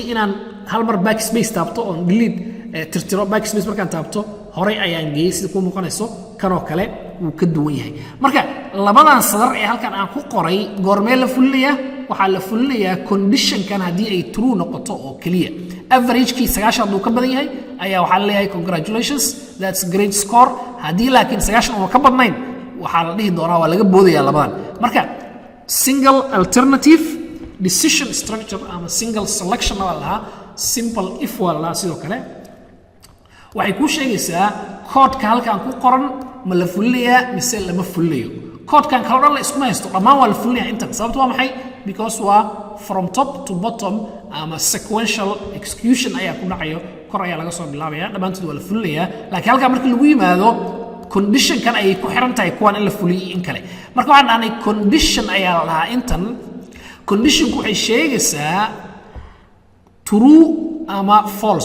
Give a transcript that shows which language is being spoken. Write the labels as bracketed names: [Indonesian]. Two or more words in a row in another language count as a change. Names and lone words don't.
[Somali] inaan hal mar backspace taabto oon delete tirtiro backspace markaan taabto horay ayaan geeyey sida ku muuqanayso kanoo kale wuu ka duwan yahay marka labadan sadar ee halkan aan ku qoray goormee la fulinayaa waxaa la fulinayaa conditionkan haddii ay true noqoto oo keliya average-kii 9 hadduu ka badan yahay ayaa waxaa leeyahay [English] congratulations that's great score [Somali] haddii laakiin 9 uu ka badnayn waxaa la dhihi doonaa waa laga boodayaa labadan marka [English] single alternative decision structure [Somali] ama [English] single selection [Somali] waa lahaa [English] simple if [Somali] waa lahaa sidoo kale waxay kuu sheegaysaa koodhka halkaan ku qoran ma la fulinayaa mise lama fulinayo koodhkan kale dhan la iskuma haysto dhammaan waa la fulinayaa intan sababtu waa maxay because waa [English] from top to bottom [Somali] ama [English] sequential execution [Somali] ayaa ku dhacayo kor ayaa laga soo bilaabaya dhammaantood waa la fulinayaa laakiin halkaan markii lagu yimaado conditionkan ayay ku xiran tahay kuwaan in la fuliyay in kale marka waxaan dhahnay condition ayaa la lahaa intan conditionku waxay sheegaysaa true ama false